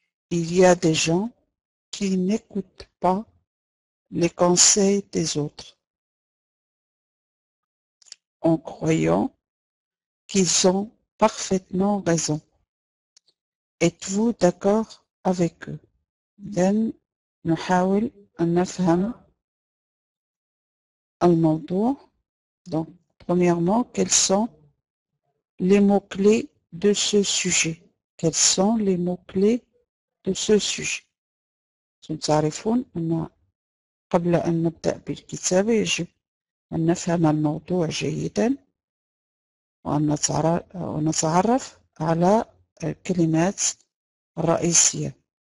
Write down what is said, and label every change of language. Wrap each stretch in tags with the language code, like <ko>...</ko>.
<fr>Il y a des gens qui n'écoutent pas les conseils des autres, en croyant qu'ils ont parfaitement raison. Êtes-vous d'accord avec eux?</fr> <ar>إذن نحاول أن نفهم الموضوع.</ar> <fr>Donc, premièrement, quels sont les mots-clés de ce sujet? Quels sont les mots-clés de ce sujet?</fr> <ar>تعرفون أن قبل أن نبدأ بالكتابة يجب أن نفهم الموضوع جيدا وأن نتعرف على الكلمات الرئيسية.</ar>